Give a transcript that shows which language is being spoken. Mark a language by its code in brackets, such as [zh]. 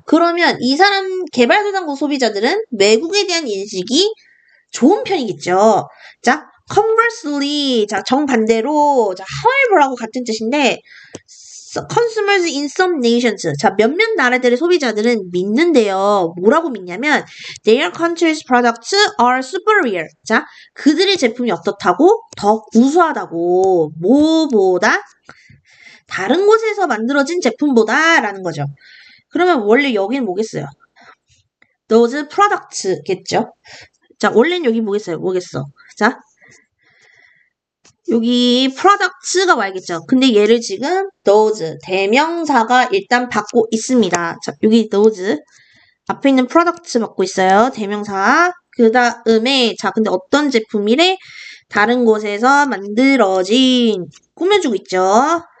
[ko] 그러면 이 사람 개발도상국 소비자들은 외국에 대한 인식이 좋은 편이겠죠. 자, conversely, 자, 정반대로, 자, however하고 같은 뜻인데, [en] consumers in some nations. [ko] 자, 몇몇 나라들의 소비자들은 믿는데요. 뭐라고 믿냐면, [en] their country's products are superior. [ko] 자, 그들의 제품이 어떻다고? 더 우수하다고. 뭐보다? 다른 곳에서 만들어진 제품보다 라는 거죠. 그러면 원래 여기는 뭐겠어요? those products겠죠? 자, 원래는 여기 뭐겠어? 자, 여기 products가 와야겠죠. 근데 얘를 지금 those 대명사가 일단 받고 있습니다. 자, 여기 those 앞에 있는 products 받고 있어요. 대명사. 그 다음에 자, 근데 어떤 제품이래? 다른 곳에서 만들어진 꾸며주고 있죠.